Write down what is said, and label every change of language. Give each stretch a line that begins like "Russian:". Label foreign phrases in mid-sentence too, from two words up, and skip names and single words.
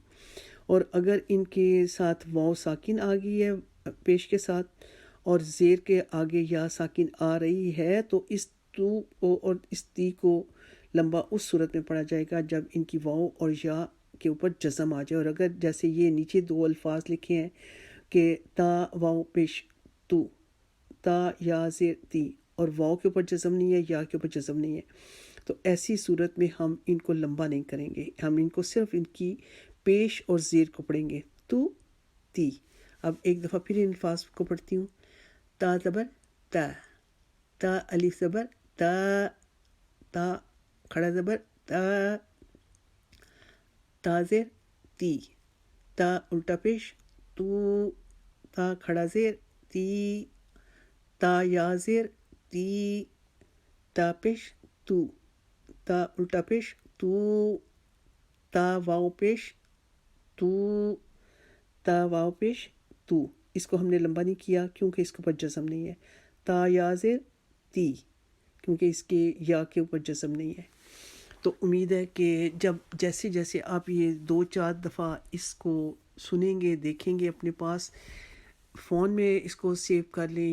Urdu: اور اگر ان کے ساتھ واؤ ساکن آ گئی ہے پیش کے ساتھ اور زیر کے آگے یا ساکن آ رہی ہے تو اس تو کو اور اس تی کو لمبا اس صورت میں پڑھا جائے گا جب ان کی واؤ اور یا کے اوپر جزم آ جائے۔ اور اگر جیسے یہ نیچے دو الفاظ لکھے ہیں کہ تا واؤ پیش تو، تا یا زیر تی، اور واؤ کے اوپر جزم نہیں ہے، یا کے اوپر جزم نہیں ہے، تو ایسی صورت میں ہم ان کو لمبا نہیں کریں گے، ہم ان کو صرف ان کی پیش اور زیر کو پڑھیں گے، تو تی۔ اب ایک دفعہ پھر ان الفاظ کو پڑھتی ہوں۔ تا زبر تا، تا الف زبر تا، تا کھڑا زبر تا، تا زیر تی، تا الٹا پیش تو، تا کھڑا زیر تی، تا یا زیر تی، تا پیش تو، تا الٹا پیش تو، تا واؤ پیش تو، تا واؤ پیش تو، اس کو ہم نے لمبا نہیں کیا کیونکہ اس کے اوپر جزم نہیں ہے۔ تا یا زیر تی، کیونکہ اس کے یا کے اوپر جزم نہیں ہے۔ تو امید ہے کہ جب جیسے جیسے آپ یہ 2-4 دفعہ اس کو سنیں گے، دیکھیں گے، اپنے پاس فون میں اس کو سیو کر لیں